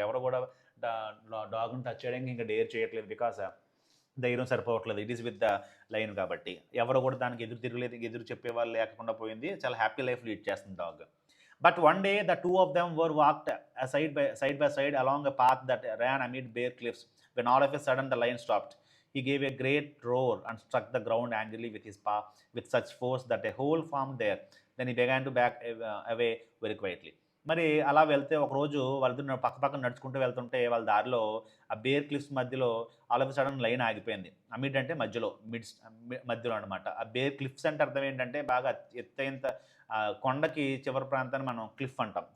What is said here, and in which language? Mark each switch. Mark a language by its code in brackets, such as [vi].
[te] ఎవరు కూడా డాగ్ని టచ్ చేయడానికి ఇంకా డేర్ చేయట్లేదు, బికాస్ ధైర్యం సరిపోవట్లేదు. [en] it is with the line [te] కాబట్టి ఎవరు కూడా దానికి ఎదురు చెప్పేవాళ్ళు లేకుండా పోయింది. చాలా హ్యాపీ లైఫ్ లీడ్ చేస్తుంది dog. [en] But one day the two of them were walked side by side along a path that ran amid bare cliffs when all of a sudden the lion stopped. He gave a great roar and struck the ground angrily with his paw with such force that a hole formed there. Then he began to back away very quietly. [te] మరి అలా వెళ్తే ఒకరోజు వాళ్ళిద్దరు పక్కన నడుచుకుంటూ వెళ్తుంటే వాళ్ళ దారిలో ఆ బేర్ క్లిఫ్స్ మధ్యలో [en] all of sudden [te] లైన్ ఆగిపోయింది. అమిడ్ అంటే మధ్యలో అనమాట. ఆ బేర్ క్లిఫ్స్ అంటే అర్థం ఏంటంటే బాగా ఎత్తైన కొండకి చివరి ప్రాంతాన్ని మనం క్లిఫ్ అంటాం.